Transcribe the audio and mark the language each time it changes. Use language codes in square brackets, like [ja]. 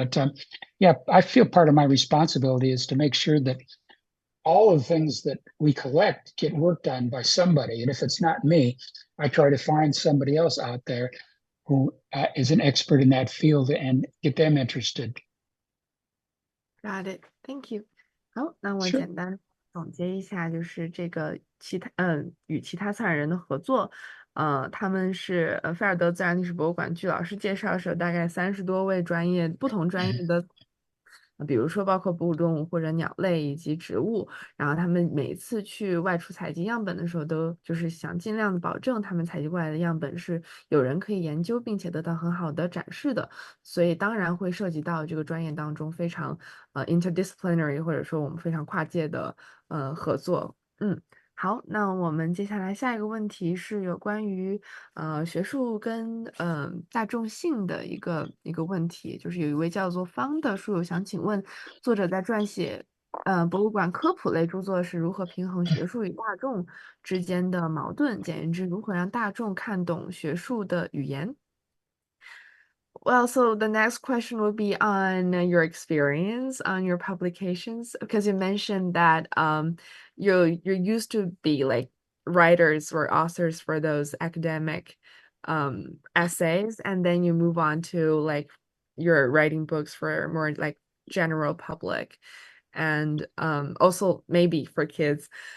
[en] But yeah, I feel part of my responsibility is to make sure that all of the things that we collect get worked on by somebody. And if it's not me, I try to find somebody else out there who is an expert in that field and get them interested. Got it. Thank you. [zh] 好，那我 [en] Sure. [zh] 简单总结一下，就是这个与其他策展人的合作，他们是菲尔德自然历史博物馆，据老师介绍是有大概30多位不同专业的，比如说包括哺乳动物或者鸟类以及植物，然后他们每次去外出采集样本的时候，都就是想尽量的保证他们采集过来的样本是有人可以研究，并且得到很好的展示的，所以当然会涉及到这个专业当中非常interdisciplinary 或者说我们非常跨界的合作。好，那我们接下来下一个问题是有关于学术跟大众性的一个问题，就是有一位叫做方的书友想请问，作者在撰写博物馆科普类著作时，如何平衡学术与大众之间的矛盾？简言之，如何让大众看懂学术的语言？ [en] Well, so the next question will be on your experience on your publications, because you mentioned that you're used to be like writers or authors for those academic essays, and then you move on to like you're writing books for more like general public, and also maybe for kids.